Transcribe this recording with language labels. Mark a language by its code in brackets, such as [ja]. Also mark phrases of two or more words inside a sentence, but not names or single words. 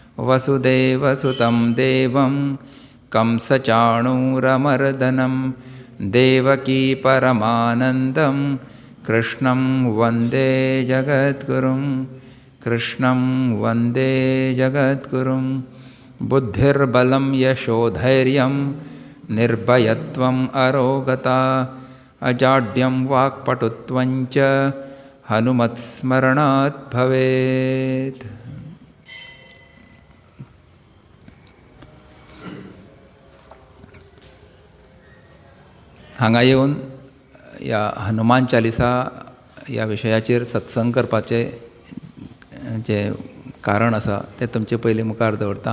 [sa] वसुदेवसुतं देवं कंसचाणूरमर्दनं देवकी परमानन्दं कृष्णं वन्दे जगद्गुरुं कृष्णं वन्दे जगद्गुरुं बुद्धिर्बलं यशोधैर्यं निर्भयत्वम् अरोगता अजाड्यं वाक्पटुत्वं च हनुमत्स्मरणात् भवेत्. [kok] हांगा येवन या हनुमान चालिसा ह्या विशयाचेर सत्संग करपाचें जें कारण आसा तें तुमचे पयलीं मुखार दवरतां.